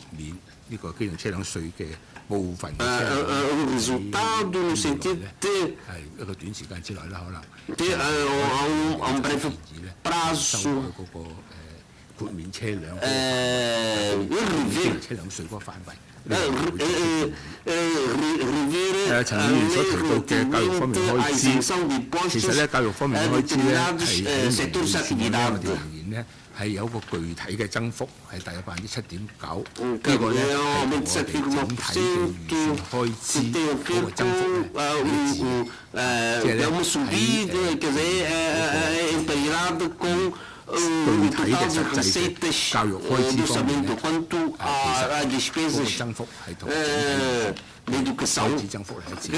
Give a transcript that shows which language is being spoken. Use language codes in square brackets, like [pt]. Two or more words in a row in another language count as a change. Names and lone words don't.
[pt] no sentido de a um breve prazo a isenção de impostos a determinados setores de atividade. [yue] 係有個具體嘅增幅，係大約7.9%。呢個咧係我哋整體嘅預算開支嗰個增幅咧係即係咧具體嘅實際嘅教育開支方面咧，其實嗰個增幅係同整體開支增幅係一致。